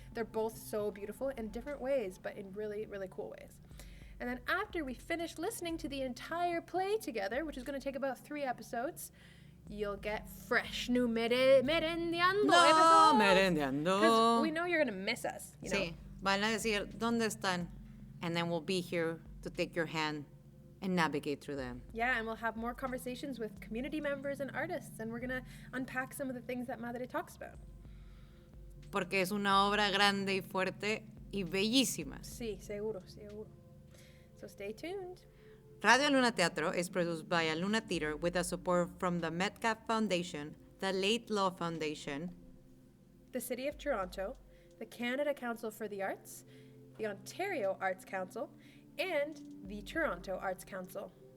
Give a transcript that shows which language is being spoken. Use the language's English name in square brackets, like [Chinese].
[English] They're both so beautiful in different ways, but in really, really cool ways. And then after we finish listening to the entire play together, which is going to take about 3 episodes, you'll get fresh new Merendiando episodes. Merendiando. Because we know you're going to miss us, you know? [Spanish] Sí, van a decir, ¿dónde están? [English] And then we'll be here to take your hand and navigate through them. Yeah, and we'll have more conversations with community members and artists, and we're going to unpack some of the things that Madre talks about. [Spanish] Porque es una obra grande y fuerte y bellísima. Sí, seguro, seguro. [English] So stay tuned. Radio Aluna Teatro is produced by Aluna Theatre with the support from the Metcalf Foundation, the Late Law Foundation, the City of Toronto, the Canada Council for the Arts, the Ontario Arts Council, and the Toronto Arts Council.